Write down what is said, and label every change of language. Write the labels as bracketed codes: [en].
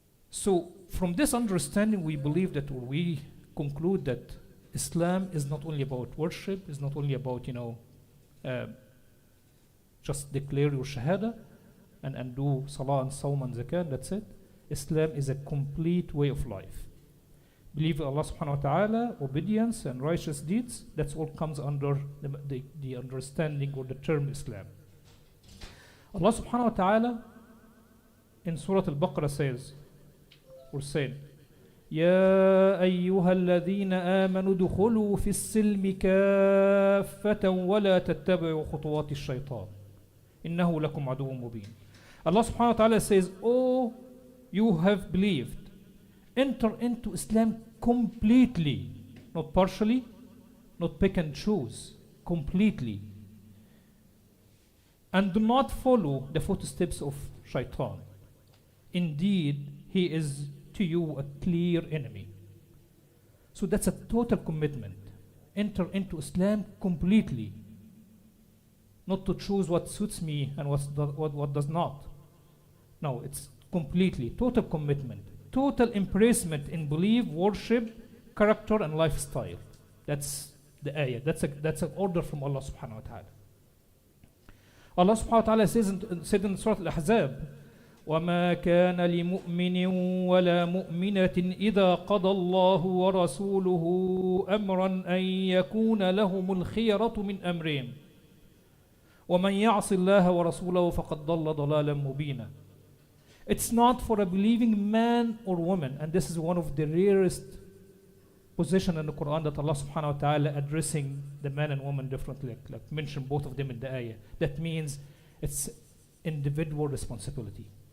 [en] So from this understanding, we believe that, or we conclude that Islam is not only about worship, is not only about, just declare your shahada and do salah and sawm and zakah, that's it. Islam is a complete way of life. Believe in Allah subhanahu wa ta'ala, obedience and righteous deeds, that's all comes under the understanding or the term Islam. Allah subhanahu wa ta'ala in Surah Al-Baqarah says, or said, [ar] يا أيها الذين آمنوا ادخلوا في السلم كافة ولا تتبعوا خطوات الشيطان إنه لكم عدو مبين. [en] Allah subhanahu wa ta'ala says, oh, you have believed, enter into Islam completely, not partially, not pick and choose, completely. And do not follow the footsteps of shaitan. Indeed, he is to you a clear enemy. So that's a total commitment. Enter into Islam completely. Not to choose what suits me and what does not. No, it's completely, total commitment, total embracement in belief, worship, character, and lifestyle. That's the ayah. That's an order from Allah subhanahu wa ta'ala. Allah subhanahu wa ta'ala said in Surah Al-Ahzab, [ar] وَمَا كَانَ لِمُؤْمِنٍ وَلَا مُؤْمِنَةٍ إِذَا قَضَى اللَّهُ وَرَسُولُهُ أَمْرًا أَن يَكُونَ لَهُمُ الْخِيَرَةُ مِنْ أَمْرِهِمْ وَمَنْ يَعْصِ اللَّهَ وَرَسُولَهُ فَقَدْ ضَلَّ ضَلَالًا مُبِينًا. [en] It's not for a believing man or woman, and this is one of the rarest position in the Quran that Allah subhanahu wa ta'ala addressing the man and woman differently, like mention both of them in the ayah. That means it's individual responsibility.